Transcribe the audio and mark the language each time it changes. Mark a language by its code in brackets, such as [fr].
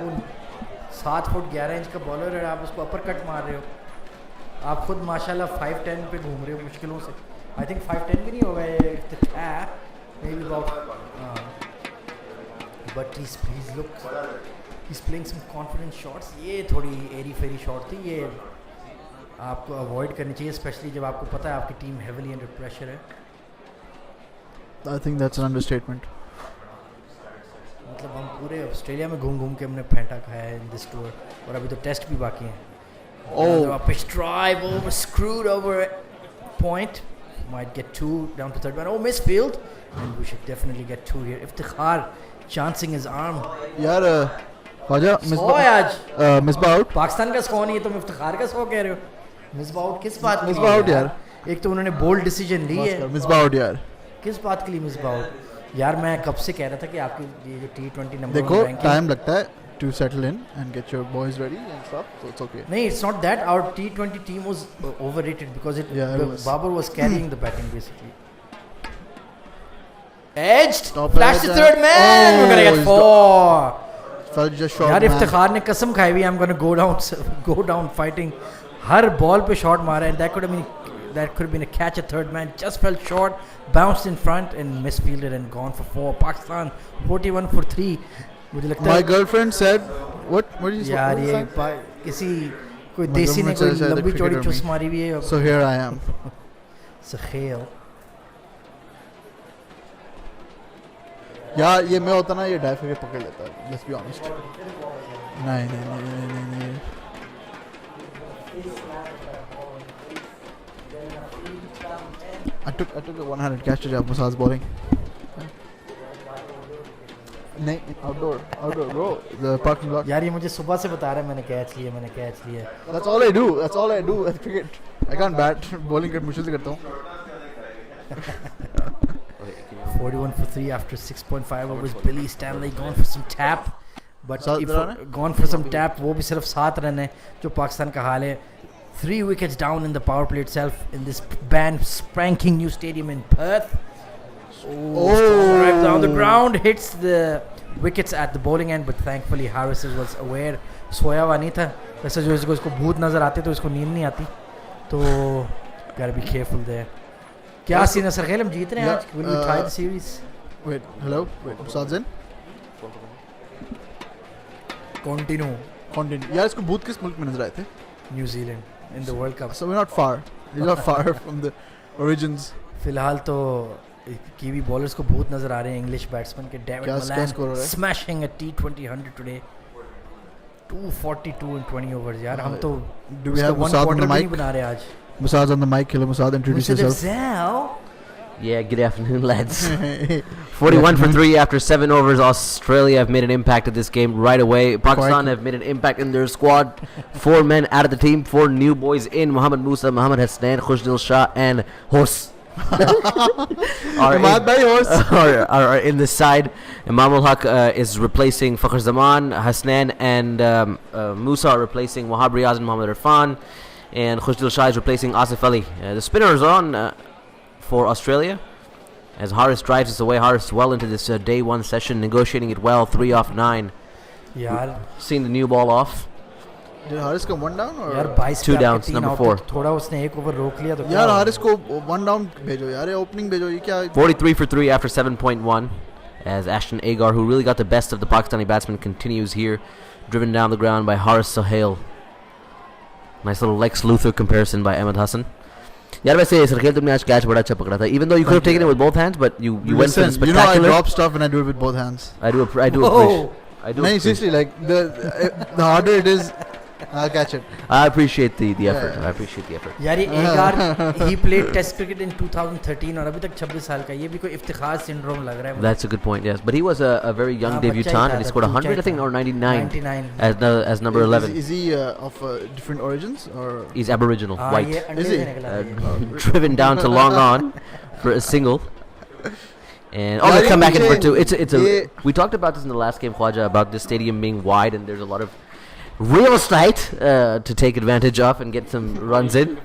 [hi] वो 7 foot 11 inch का bowler है, आप उसको अपर कट मार रहे हो. आप खुद माशाल्लाह 5'10" पे घूम रहे हो मुश्किलों से. [en] I think [hi] 5'10" भी नहीं होगा ये. [en] Maybe about but he's playing some confident shots. [hi] ये थोड़ी एरी फेरी शॉट थी. ये आपको अवॉइड करनी चाहिए, स्पेशली जब आपको पता है आपकी टीम [en] heavily under pressure [hi] है. [en] I think that's an understatement. [hi] मतलब हम पूरे ऑस्ट्रेलिया में घूम के हमने फेंटा खाया है [en] in this tour, [hi] और अभी तो टेस्ट भी बाकी हैं. [en] Pitch drive over, screwed over point. Might get 2 down to third man. Oh, missed field. And we should definitely get 2 here. Iftikhar chancing his arm. [hi] यार ख्वाजा मिसबाह आउट. पाकिस्तान का स्कोर नहीं है, तुम इफ्तिखार का स्कोर कह रहे हो. मिसबाह आउट किस बात के लिए? मिसबाह आउट यार. एक तो उन्होंने बोल्ड डिसीजन ली है. मिसबाह आउट यार. किस बात के लिए मिसबाह आउट? यार मैं कब से कह रहा था कि आपकी ये जो T20 नंबर देखो टाइम लगता है [en] to settle in and get your boys ready and stuff, so it's okay. नहीं, it's not that our T20 team was overrated because it was. Babar was carrying the batting basically. Edged, flash the third man. We're gonna get 4. Felt just short. [hi] यार इफ्तिखार ने कसम खाई हुई [en] I'm gonna go down fighting. [hi] हर ball पे shot मारा है. [en] That could have been a catch at third man. Just fell short, bounced in front and misfielded and gone for 4. Pakistan 41 for 3. [hi] मुझे लगता है [en] My girlfriend said what did you say? [hi] यार ये किसी कोई देसी ने कोई लंबी चौड़ी चुस मारी हुई है. [en] So here I am. सखेल. [hi] यार ये मैं होता ना, ये डाइव करके पकड़ लेता है. [en] Let's be honest. नहीं. I took a one-handed catch to Musa''s bowling. नहीं, outdoor bro, the parking lot. [hi] यार ये मुझे सुबह से बता रहा है मैंने कैच लिया. [en] That's all I do at cricket. I can't bat. [hi] Bowling कर मुश्किल से करता हूँ. [en] 41 for 3 after 6.5 overs. Billy Stanley gone for some tap. But gone for some tap. [hi] वो भी सिर्फ 7 रन है जो पाकिस्तान का हाल है. [en] 3 wickets down in the power play itself in this brand spanking new stadium in Perth. Right down the ground, hits the wickets at the bowling end, but thankfully Harris was aware. [hi] सोया हुआ नहीं था. वैसे जो इसको भूत नजर आते तो इसको नींद नहीं आती. [en] तो gotta be careful there. [hi] क्या सीन है सर खेल हम जीत रहे हैं आज. [en] Will we tie the series? Wait, hello. Musad's in. Continue. [hi] यार इसको भूत किस मुल्क में नजर आए थे? [en] New Zealand in the World Cup. So we're not far. We're not far from the origins. [hi] फिलहाल तो कीवी बॉलर्स को बहुत नजर आ रहे हैं इंग्लिश बैट्समैन के. [en] David Malan smashing a T20 100 today. [hi] 242 in 20 overs यार. हम तो [en] do we have Musad on the mic? [hi] बना रहे आज. [en] Musad's on the mic. Hello Musad, introduce yourself. Yeah, good afternoon, lads. 41 for 3 after 7 overs. Australia have made an impact at this game right away. Pakistan have made an impact in their squad. 4 men out of the team, 4 new boys in. Mohammad Musa, Mohammad Hasnain, Khushdil Shah, and Horse. are in the side. Imam ul Haq is replacing Fakhr Zaman. Hasnain and Musa are replacing Wahab Riaz and Mohammad Irfan. And Khushdil Shah is replacing Asif Ali. The spinners are on for Australia as Haris drives us away. Haris well into this day 1 session, negotiating it well. 3 off 9. [hi] यार [en] seeing the new ball off. Did Haris come 1 down or [hi] यार 22 [en] 2 downs, number 4. [hi] थोड़ा उसने एक over रोक लिया तो यार हारिस को 1 down भेजो यार. ये opening भेजो. ये क्या [en] 43 for 3 after 7.1 as Ashton Agar, who really got the best of the Pakistani batsman, continues here, driven down the ground by Haris Sohail. Nice little Lex Luthor comparison by Ahmed Hassan. [hi] यार वैसे सरखेल तुमने आज catch बड़ा अच्छा पकड़ा था. [en] Even though you could have taken it with both hands, but you went for the spectacular. You know I drop stuff and I do it with both hands. I do appreciate. No, seriously, like the harder it is, I'll catch it. I appreciate the effort. I appreciate the effort. [hi] यार ये Agar [en] he played Test cricket in 2013 [hi] और अभी तक 26 साल का. ये भी कोई इफ्तिखार सिंड्रोम लग रहा है. [en] That's a good point. Yes, but he was a very young debutant and he scored 100, I think, or 99 as number 11. Is he of different origins or? He's Aboriginal, white. Is he? Driven down to long on for a single. And let's come back in for 2. It's a. We talked about this in the last game, Khwaja, about this stadium being wide and there's a lot of real estate to take advantage of and get some runs in.